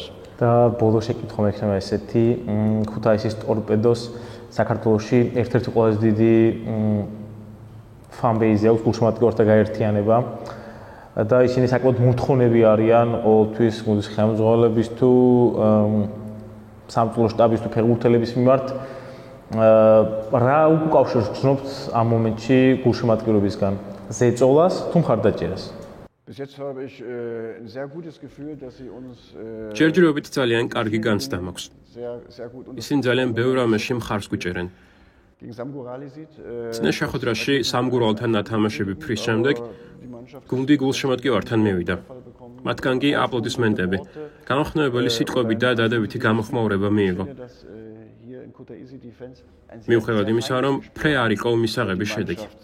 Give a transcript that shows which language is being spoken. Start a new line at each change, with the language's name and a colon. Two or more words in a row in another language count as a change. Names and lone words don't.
Georgian: და ბოლო შეკითხვა მექნება ესეთი, ქუთაისის ტორპედოს საქართველოში ერთ-ერთი ყველაზე დიდი ფან-ბეიზი აქვს, გულშემატკივართა გაერთიანება და ისინი საკმაოდ მურთხოვნები არიან ყოველთვის გუნდის ხელმძღვანელების თუ სამწუხარო შტაბის თუ ფეხბურთელების მიმართ. რა უკავშირს გრძნობთ ამ მომენტში გულშემატკივრობისგან? ზეწოლას თუ მხარდაჭერას?
German: Bis jetzt habe ich ein sehr gutes Gefühl, dass sie uns
Georgian: ჯერჯერობით ძალიან კარგი განცდა მაქვს. ისინი ძალიან ბევრ ამაში მხარს გვიჭერენ.
German: gegen Samgurali sieht.
Georgian: წინა შეხვედრაში სამგურალთან ნათამაშები ფრის შემდეგ გუნდი გულშემატკივართან მივიდა. მათგან კი აპლოდისმენტები, განხმოვანებელი სიტყვები და დადებითი გამოხმაურება მიიღო. მიუხედავად იმისა, რომ ფრე არ იყო მისაღების შედეგი.